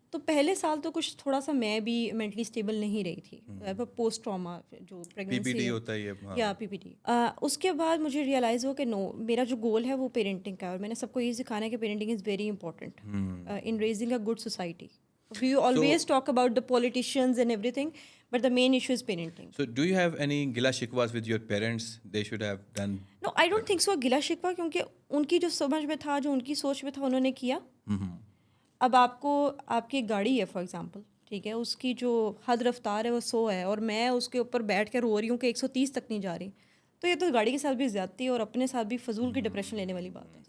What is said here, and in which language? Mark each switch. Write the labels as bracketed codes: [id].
[ur] تو پہلے سال تو کچھ تھوڑا سا میں بھی مینٹلی اسٹیبل نہیں رہی تھی, پوسٹ ٹراما جو پریگنینسی ہوتا ہے یا پی پی ٹی. اس کے بعد مجھے ریئلائز ہوا کہ نو, میرا جو گول ہے وہ پیرنٹنگ کا ہے, اور میں نے سب کو یہ سکھانا ہے کہ [en] Parenting is very important in raising a good society. We always talk about the politicians and everything, but the main issue is parenting. So do you have any gila shikwas with your parents? They should have done. No, I don't think so. [ur] گلا شکوہ کیونکہ ان کی جو سمجھ میں تھا, جو ان کی سوچ میں تھا, انہوں نے کیا. اب آپ کو آپ کی ایک گاڑی ہے [en] for example, [ur] ٹھیک ہے, اس کی جو حد رفتار ہے وہ 100 ہے, اور میں اس کے اوپر بیٹھ کے رو رہی ہوں کہ 130 تک نہیں جا رہی, تو یہ تو گاڑی کے ساتھ بھی زیادتی ہے اور اپنے ساتھ بھی فضول کی ڈپریشن لینے والی بات ہے.